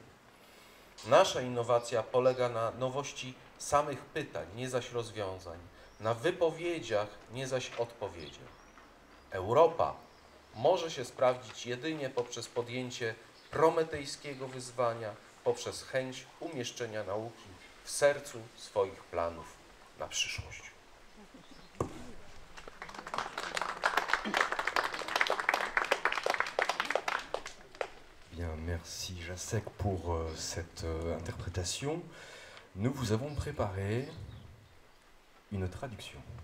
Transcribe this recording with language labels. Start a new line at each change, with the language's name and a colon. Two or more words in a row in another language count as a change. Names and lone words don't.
Polish: Nasza innowacja polega na nowości samych pytań, nie zaś rozwiązań, na wypowiedziach, nie zaś odpowiedziach. Europa może się sprawdzić jedynie poprzez podjęcie prometejskiego wyzwania, poprzez chęć umieszczenia nauki w sercu swoich planów na przyszłość.
French: Bien, merci Jacek pour cette interprétation. Nous vous avons préparé une traduction.